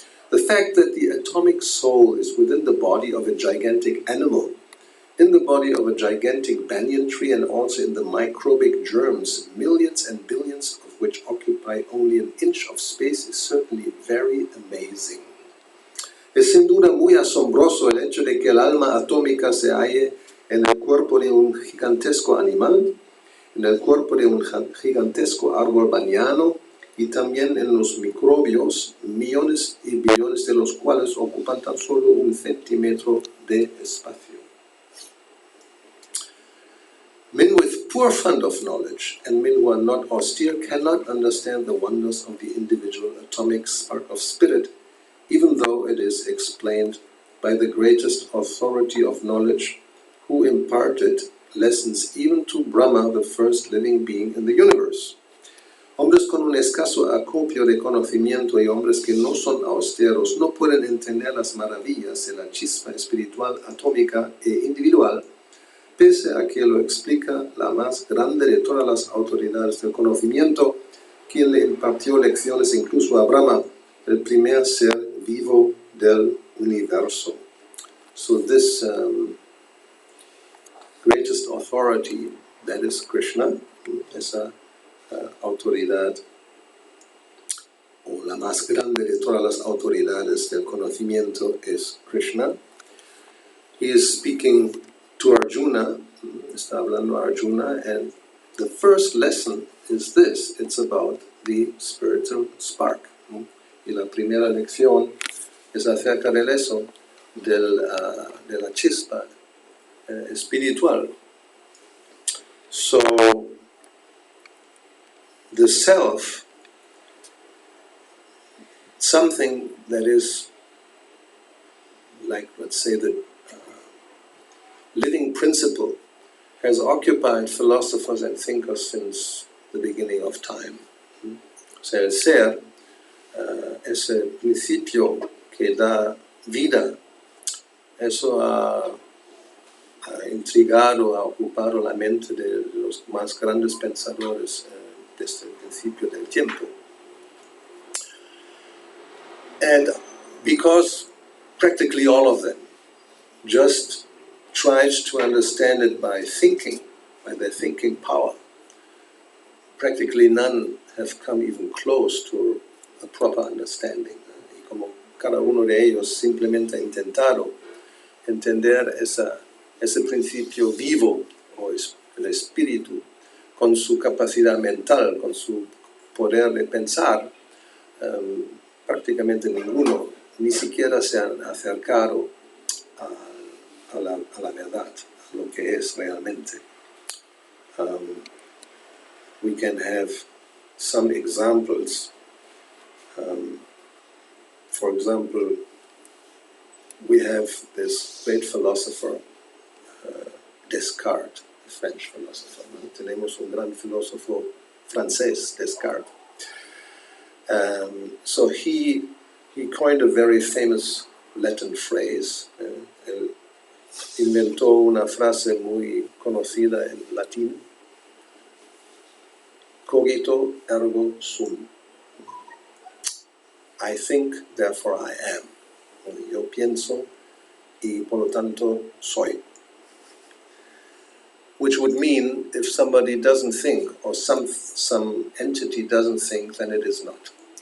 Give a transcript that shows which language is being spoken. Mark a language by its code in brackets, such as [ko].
[en] The fact that the atomic soul is within the body of a gigantic animal, in the body of a gigantic banyan tree, and also in the microbic germs, millions and billions of which occupy only an inch of space, is certainly very amazing. [es] Es sin duda muy asombroso el hecho de que el alma atómica se halle en el cuerpo de un gigantesco animal, en el cuerpo de un gigantesco árbol banano y también en los microbios, millones y billones de los cuales ocupan tan solo 1 centímetro de espacio. [en] Men with poor fund of knowledge and men who are not austere cannot understand the wonders of the individual atomic spark of spirit, even though it is explained by the greatest authority of knowledge, who imparted lessons even to Brahma, the first living being in the universe. [es] Hombres con un escaso acopio de conocimiento y hombres que no son austeros no pueden entender las maravillas de la chispa espiritual atómica e individual, pese a que lo explica la más grande de todas las autoridades del conocimiento, quien le impartió lecciones incluso a Brahma, el primer ser vivo del universo. [en] So this greatest authority, that is Krishna, [es] esa autoridad, o la más grande de todas las autoridades del conocimiento es Krishna. [en] He is speaking to Arjuna, [es] está hablando a Arjuna, [en] and the first lesson is this, it's about the spiritual spark. [es] Y la primera lección es acerca de eso, de la chispa espiritual. [en] So, the self, something that is like, let's say, the living principle, has occupied philosophers and thinkers since the beginning of time. [es] O sea, el ser, ese principio que da vida, eso ha intrigado, ha ocupado la mente de los más grandes pensadores desde el principio del tiempo. [en] And because practically all of them just tried to understand it by thinking, by their thinking power, practically none have come even close to a proper understanding. [es] Y como cada uno de ellos simplemente ha intentado entender ese principio vivo, o el espíritu, con su capacidad mental, con su poder de pensar, prácticamente ninguno, ni siquiera se han acercado a la verdad, a lo que es realmente. [en] We can have some examples. For example, we have this great philosopher, Descartes, a French philosopher. [es] ¿No? Tenemos un gran filósofo francés, Descartes. [en] So he coined a very famous Latin phrase. [es] Él inventó una frase muy conocida en latín: [la] cogito ergo sum. [en] I think, therefore I am. [es] Yo pienso y por lo tanto soy. [en] Which would mean if somebody doesn't think, or some entity doesn't think, then it is not.